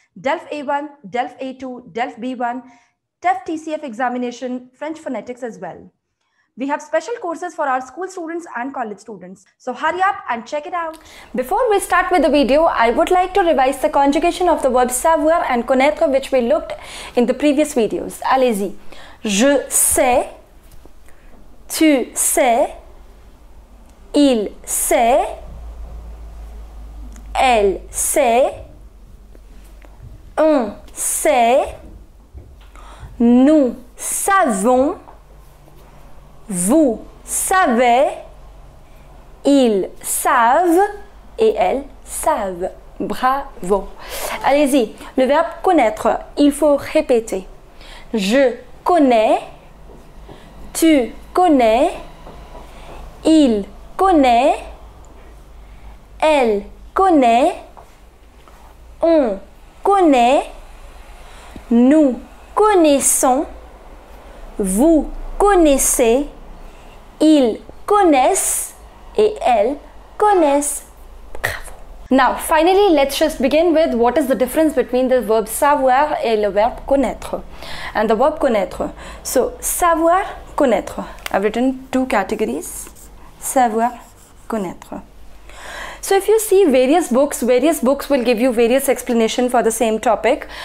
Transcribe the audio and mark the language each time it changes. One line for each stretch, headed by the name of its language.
English: DELF A1, DELF A2, DELF B1, TEF TCF examination, French phonetics as well. We have special courses for our school students and college students. So hurry up and check it out. Before we start with the video, I would like to revise the conjugation of the verb savoir and connaître which we looked in the previous videos.
French: Allez-y. Je sais, tu sais, il sait, elle sait, on sait, nous savons, vous savez, ils savent et elles savent. Bravo. Allez-y, le verbe connaître, il faut répéter. Je connais, tu connais, il connaît, elle connaît, on connaît, nous connaissons, vous connaissez, ils connaissent et elles connaissent. Bravo.
English: Now, finally, let's just begin with what is the difference between the verb savoir
French: et le verbe connaître.
English: And the verb connaître. So, savoir, connaître. I've written two categories. Savoir, connaître. So if you see various books will give you various explanation for the same topic.